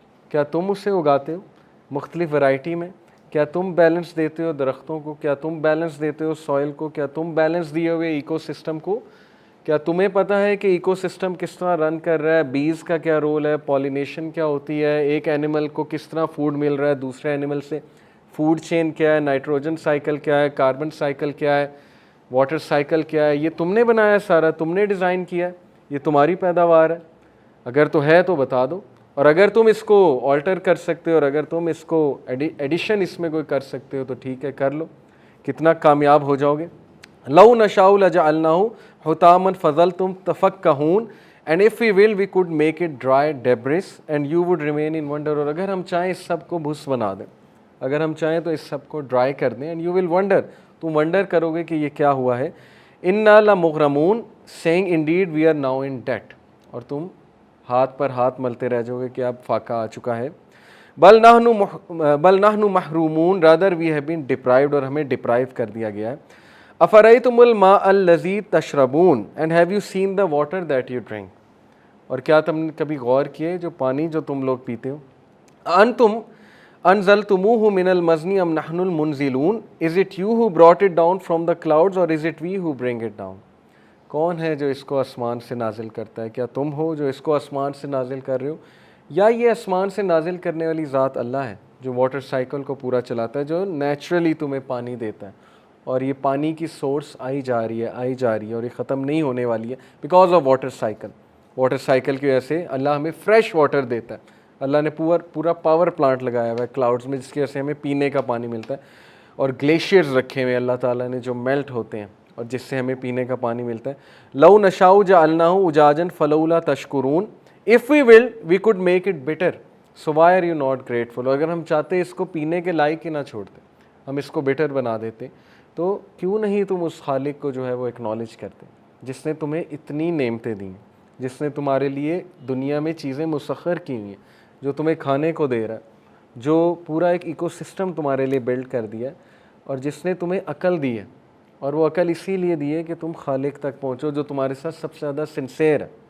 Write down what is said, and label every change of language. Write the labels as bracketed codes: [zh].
[ur] کیا تم اسے اگاتے ہو مختلف ورائٹی میں؟ کیا تم بیلنس دیتے ہو درختوں کو؟ کیا تم بیلنس دیتے ہو سوئل کو؟ کیا تم بیلنس دیے ہوئے ایکو سسٹم کو؟ کیا تمہیں پتہ ہے کہ ایکو سسٹم کس طرح رن کر رہا ہے؟ بیز کا کیا رول ہے؟ پولینیشن کیا ہوتی ہے؟ ایک اینیمل کو کس طرح فوڈ مل رہا ہے دوسرے اینیمل سے؟ فوڈ چین کیا ہے؟ نائٹروجن سائیکل کیا ہے؟ کاربن سائیکل کیا ہے؟ واٹر سائیکل کیا ہے؟ یہ تم نے بنایا سارا، تم نے ڈیزائن کیا ہے، یہ تمہاری پیداوار ہے؟ اگر تو ہے تو بتا دو، اور اگر تم اس کو آلٹر کر سکتے ہو، اور اگر تم اس کو ایڈیشن اس میں کوئی کر سکتے ہو تو ٹھیک ہے، کر لو، کتنا کامیاب ہو جاؤ گے۔ [ar] لو نشاء لجعلناه حطاما فظلتم تفکہون [en] and if we will we could make it dry debris and you would remain in wonder. [ur] اور اگر ہم چاہیں اس سب کو بھس بنا دیں, اگر ہم چاہیں تو اس سب کو ڈرائی کر دیں, [en] and you will wonder, [ur] تم ونڈر کرو گے کہ یہ کیا ہوا ہے. [ar] انا لمغرمون [en] saying indeed we are now in debt, [ur] اور تم ہاتھ پر ہاتھ ملتے رہ جاؤ گے کہ اب فاقہ آ چکا ہے. [ar] بل نحن محرومون, [en] rather we have been deprived, [ur] اور ہمیں ڈپرائیو کر دیا گیا ہے. [ar] افرأیتم الماء الذی تشربون [en] and have you seen the water that you drink, [ur] اور کیا تم نے کبھی غور کیے جو پانی جو تم لوگ پیتے ہو. [ar] انتم انزلتموہ من المزن ام نحن المنزلون, [en] is it you who brought it down from the clouds or is it we who bring it down. [ur] کون ہے جو اس کو آسمان سے نازل کرتا ہے, کیا تم ہو جو اس کو آسمان سے نازل کر رہے ہو, یا یہ آسمان سے نازل کرنے والی ذات اللہ ہے جو واٹر سائیکل کو پورا چلاتا ہے, جو نیچرلی تمہیں پانی دیتا ہے, اور یہ پانی کی سورس آئی جا رہی ہے اور یہ ختم نہیں ہونے والی ہے because of water cycle. Water cycle کی وجہ سے اللہ ہمیں فریش واٹر دیتا ہے. اللہ نے پورا پاور پلانٹ لگایا ہوا ہے کلاؤڈز میں, جس کی وجہ سے ہمیں پینے کا پانی ملتا ہے, اور گلیشیئرز رکھے ہوئے اللہ تعالیٰ نے جو میلٹ ہوتے ہیں اور جس سے ہمیں پینے کا پانی ملتا ہے. [ar] لو نشاء جعلناہ اجاجا فلولا تشکرون, [en] if we will we could make it bitter so why are you not grateful. [ur] اگر ہم چاہتے اس کو پینے کے لائق ہی نہ چھوڑتے, ہم اس کو bitter بنا دیتے, تو کیوں نہیں تم اس خالق کو جو ہے وہ اکنالج کرتے جس نے تمہیں اتنی نعمتیں دیں, جس نے تمہارے لیے دنیا میں چیزیں مسخر کی ہوئی ہیں, جو تمہیں کھانے کو دے رہا ہے, جو پورا ایک ایکو سسٹم تمہارے لیے بلڈ کر دیا ہے, اور جس نے تمہیں عقل دی ہے, اور وہ عقل اسی لیے دی ہے کہ تم خالق تک پہنچو جو تمہارے ساتھ سب سے زیادہ سنسیئر ہے.